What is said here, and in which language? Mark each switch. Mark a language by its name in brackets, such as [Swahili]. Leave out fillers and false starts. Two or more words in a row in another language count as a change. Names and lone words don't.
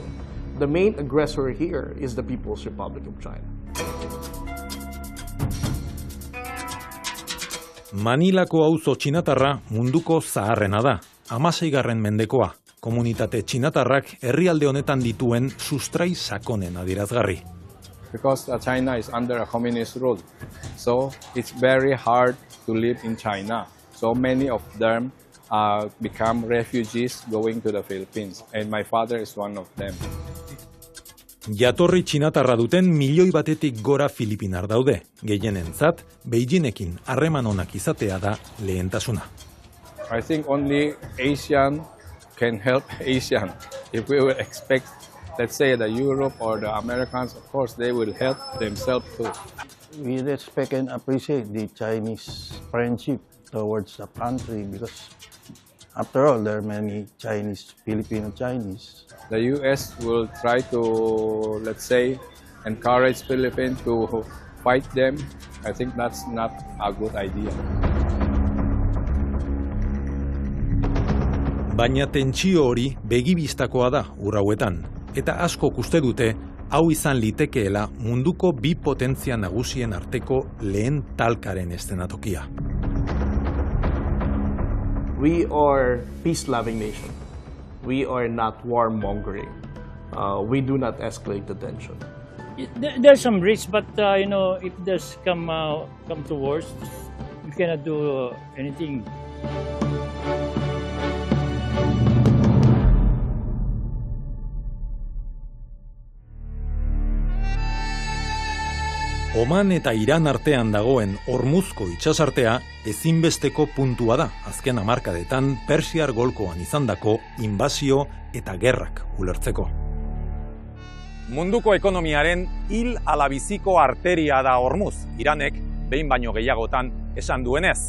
[English] The main aggressor here is the People's Republic of China. [Basque] Manilako auzo txinatarra munduko zaharrena da, 16. mendekoa. Komunitate txinatarrak herrialde honetan dituen sustrai sakonen adierazgarri. [English] Because China is under a communist rule, so it's very hard to live in China. So many of them become refugees going to the Philippines, and my father is one of them. [Basque] Jatorri txinatarra duten milioi batetik gora Filipinar daude. Gehienentzat, Beijingekin harreman onak izatea da lehentasuna. [English] I think only Asian can help Asian. If we will expect, let's say, the Europe or the Americans, of course, they will help themselves too. We respect and appreciate the Chinese friendship towards the country because, after all, there are many Chinese, Filipino Chinese. The U.S. will try to, let's say, encourage Philippines to fight them. I think that's not a good idea. [Basque] Baina tentsio hori begibistakoa da urrauetan, eta askok uste dute hau izan litekeela munduko bi potentzia nagusien arteko lehen talkaren eszenatokia. [English] We are peace-loving nation. We are not warmongering. We do not escalate the tension. There's some risk, but if this come to worst, we cannot do anything. [Basque] Oman eta Iran artean dagoen Hormuzko itsasartea ezinbesteko puntua da azken hamarkadetan Persiar golkoan izandako inbasio eta gerrak ulertzeko. Munduko ekonomiaren hil ala biziko arteria da Hormuz, Iranek behin baino gehiagotan esan duenez.